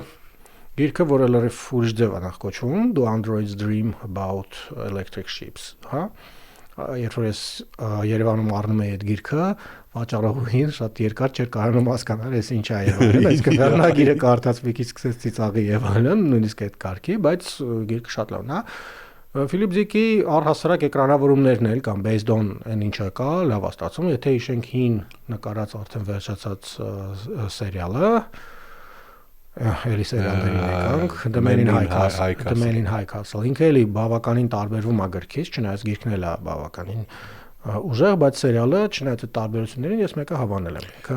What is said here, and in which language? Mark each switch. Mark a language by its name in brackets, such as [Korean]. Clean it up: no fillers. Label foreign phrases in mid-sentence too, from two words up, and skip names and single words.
[Armenian] Գիրքը, որը լրիվ ուրիշ ձև է նախ կոչվում, The Android's Dream About Electric Ships, հա։ Երբ որ ես Երևանում առնում էի այդ գիրքը, վաճառողին շատ երկար չէր կարողանում հասկանալ, ես ինչ է Երևանում, այսինքն վերնագիրը կարդաց մի քիչ սկսեց ծիծաղի եւ այլն, նույնիսկ այդ կարգի, բայց գիրքը շատ լավն է։ Ֆիլիպ Դիկի առհասարակ էկրանավորումներն էլ կամ [English] based on [Armenian] այն ինչը կա, լավ է ստացվում, եթե հիշենք հին նկարած արդեն վերջացած սերիալը, էլի սերիալներին եկանք, The Man in High Castle, ինքը էլի բավականին տարբերվում է գրքից, չնայած գիրքն էլ է բավականին ուժեղ, բայց սերիալը չնայած այդ տարբերություններին ես մեկը հավանել եմ։